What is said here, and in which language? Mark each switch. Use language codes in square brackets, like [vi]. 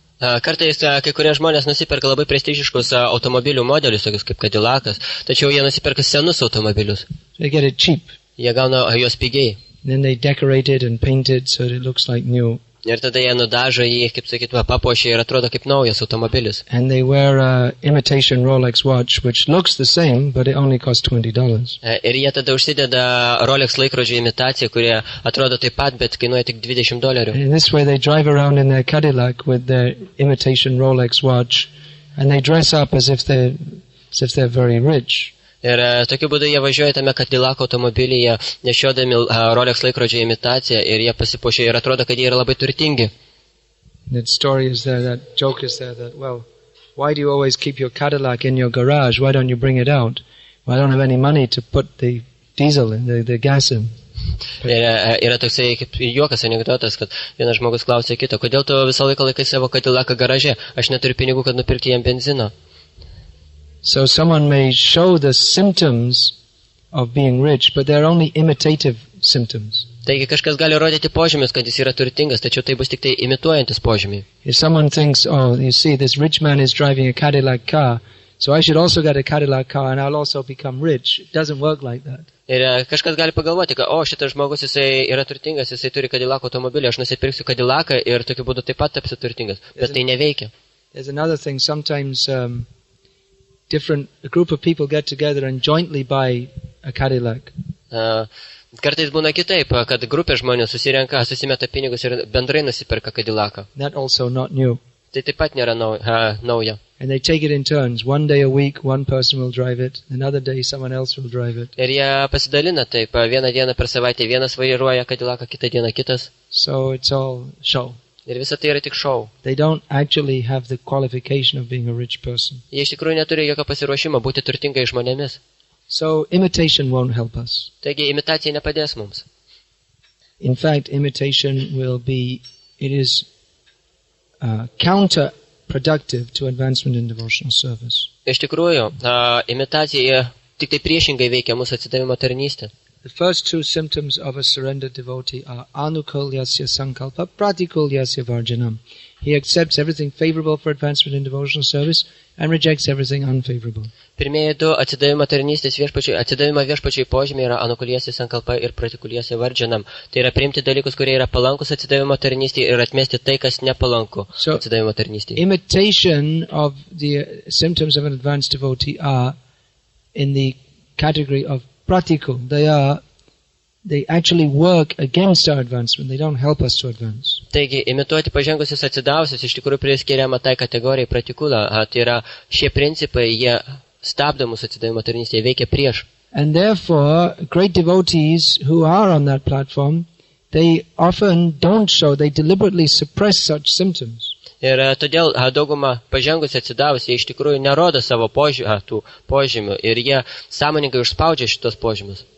[lt] Kartais kai kurie žmonės nusiperka labai prestižiškus automobilių modelius, tokius kaip Cadillacas, tačiau jie nusiperka senus automobilius. [en] They get it cheap. [lt] Jie gauna juos pigiai. [en] Then they decorate it and paint it so that it looks like new. [lt] Ir tada jie nudažo jį, kaip sakytume, papuošia ir atrodo kaip naujas automobilis. [en] And they wear a imitation Rolex watch, which looks the same, but it only costs $20. [lt] Ir jie tada užsideda Rolex laikrodžio imitaciją, kurie atrodo taip pat, bet kainuoja tik $20. [en] In this way they drive around in their Cadillac with their imitation Rolex watch, and they dress up as if they're very rich. [lt] Ir tokiu būdu jie važiuoja tame Cadillac automobilyje, nešiodami Rolex laikrodžio imitaciją ir jie pasipuošia ir atrodo, kad jie yra labai turtingi. [en] That story is there, that joke is there, that, well, why do you always keep your Cadillac in your garage? Why don't you bring it out? Well, I don't have any money to put the diesel in, the gas in. [lt] Ir yra toksai kaip juokas anekdotas, kad vienas žmogus klausė kito, kodėl tu visą laiką laikai savo Cadillacą garaže, aš neturiu pinigų, kad nupirkti jam benzino. [en] So someone may show the symptoms of being rich, but they're only imitative symptoms. [lt] Taigi kažkas gali rodyti požymius, kad jis yra turtingas, tačiau tai bus tik tai imituojantis požymiai. [en] If someone thinks, oh, you see, this rich man is driving a Cadillac car, so I should also get a Cadillac car and I'll also become rich. It doesn't work like that. [lt] Ir kažkas gali pagalvoti, kad, šitas žmogus, jisai yra turtingas, jisai turi Cadillac automobilį, aš nusipirksiu Cadillacą ir tokiu būdu taip pat tapsiu turtingas. Bet tai neveikia. [en] There's another thing, sometimes a group of people get together and jointly buy a Cadillac. [lt] Kartais būna kitaip, kad grupė žmonių susirenka, susimeta pinigus ir bendrai nusiperka Cadillacą. [en] That also not new. [lt] Tai taip pat nėra nauja. [en] And they take it in turns. One day a week, one person will drive it. Another day, someone else will drive it. [lt] Ir jie pasidalina taip, vieną dieną per savaitę vienas vairuoja Cadillacą, kitą dieną kitas. [en] So it's all show. [lt] Ir visa tai yra tik šou. [en] They don't actually have the qualification of being a rich person. [lt] Jie iš tikrųjų neturi jokio pasiruošimo būti turtingai žmonėmis. [en] So imitation won't help us. [lt] Taigi imitacija nepadės mums. [en] In fact, imitation it is counterproductive to advancement in devotional service. [lt] Iš tikrųjų, imitacija tik tai priešingai veikia mūsų atsidavimo tarnystę. [en] The first two symptoms of a surrendered devotee are anukulyasya sankalpa, pratikulyasya varjanam. He accepts everything favorable for advancement in devotional service and rejects everything unfavorable. [lt] Pirmieji du atsidavimo viešpačiui požymiai yra anukulyasya sankalpa ir pratikulyasya varjanam. Tai yra priimti dalykus, kurie yra palankus atsidavimo tarnystei ir atmesti tai, kas nepalanku atsidavimo tarnystei. [en] Imitation of the symptoms of an advanced devotee are in the category of practical. They actually work against our advancement. They don't help us to advance. [lt] Taigi, imituoti pažengusius atsidavusius iš tikrųjų priskiriama tai kategorijai pratikula. Tai yra šie principai, jie stabdo mūsų atsidavimo tarnystę, jie veikia prieš. [en] And therefore, great devotees who are on that platform, they often don't show, they deliberately suppress such symptoms. [lt] Ir todėl dauguma pažengusi atsidavusi iš tikrųjų nerodo savo požymių ir jie sąmoningai užspaudžia šitos požymius.